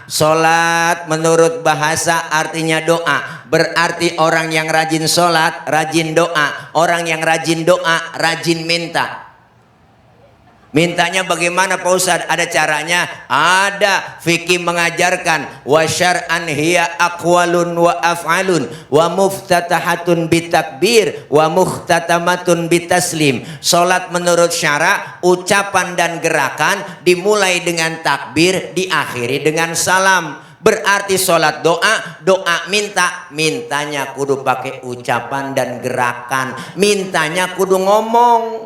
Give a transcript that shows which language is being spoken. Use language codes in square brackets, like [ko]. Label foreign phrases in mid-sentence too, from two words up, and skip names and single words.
[id] Sholat menurut bahasa artinya doa. Berarti orang yang rajin sholat, rajin doa. Orang yang rajin doa, rajin minta. Mintanya bagaimana Pak Ustadz? Ada caranya? Ada. Fikih mengajarkan [ar] وشرعا هي أقوال وأفعال مفتتحة بالتكبير ومختتمة بالتسليم. [id] Salat menurut syara, ucapan dan gerakan dimulai dengan takbir, diakhiri dengan salam. Berarti sholat doa, doa mintanya kudu pakai ucapan dan gerakan, mintanya kudu ngomong.